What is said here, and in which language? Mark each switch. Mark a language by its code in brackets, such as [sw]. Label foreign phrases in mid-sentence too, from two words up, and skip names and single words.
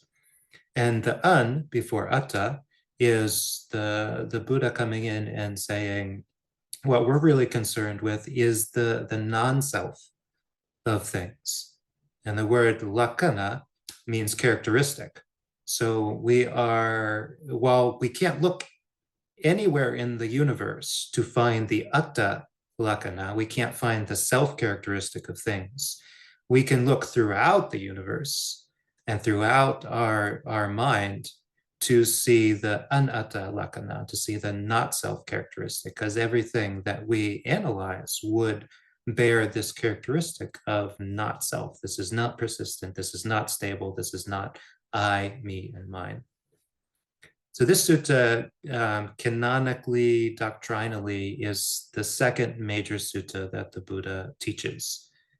[en] And the an before atta is the Buddha coming in and saying, what we're really concerned with is the non-self of things. And the word lakkhana means characteristic. So while we can't look anywhere in the universe to find the [pi] atta lakkhana, [en] we can't find the self characteristic of things. We can look throughout the universe and throughout our mind to see the [pi] anatta lakkhana, [en] to see the not self characteristic, because everything that we analyze would bear this characteristic of not self. This is not persistent. This is not stable. This is not I, me, and mine. So this sutta, canonically, doctrinally, is the second major sutta that the Buddha teaches.